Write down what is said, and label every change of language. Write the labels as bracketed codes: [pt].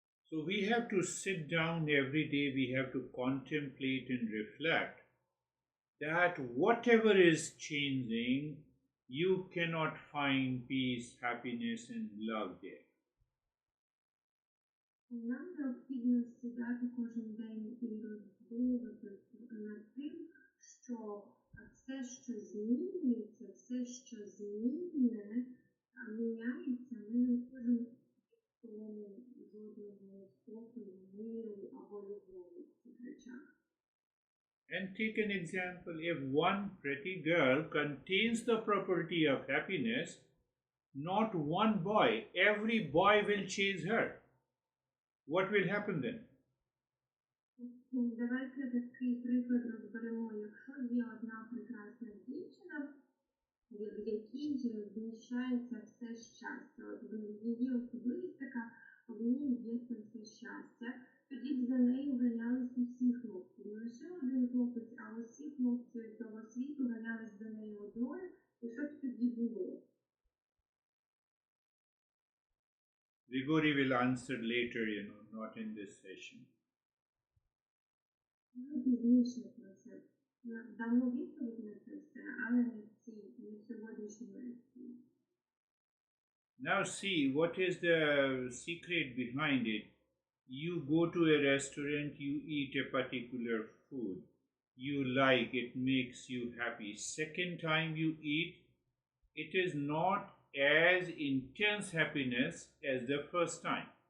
[en] So we have to sit down every day, we have to contemplate and reflect that whatever is changing, you cannot find peace, happiness, and love there. [uk] Нам необхідно сідати кожен день і роздумувати над тим, що все, що змінюється, все, що змінне, міняється, ми не можемо в тому жодного спокою, миру або любові в цих речах. [en] And take an example, if one pretty girl contains the property of happiness, not one boy, every boy will chase her. What will happen then? [uk] Давайте такий приклад розберемо. Якщо є одна прекрасна дівчина, в якій вміщається все щастя, от в її особливість така, в ній є це все щастя, тоді б за нею ганялись усі хлопці. Не лише один хлопець, а усі хлопці цього світу ганялись за нею одною, і що б тоді було? [en] Grigori will answer later, not in this session. [uk] Ми пізніше про це дамо відповідь на це все, але не в сьогоднішній лекції. [en] Now see, what is the secret behind it? You go to a restaurant, you eat a particular food. You like, it makes you happy. Second time you eat, it is not as intense happiness as the first time.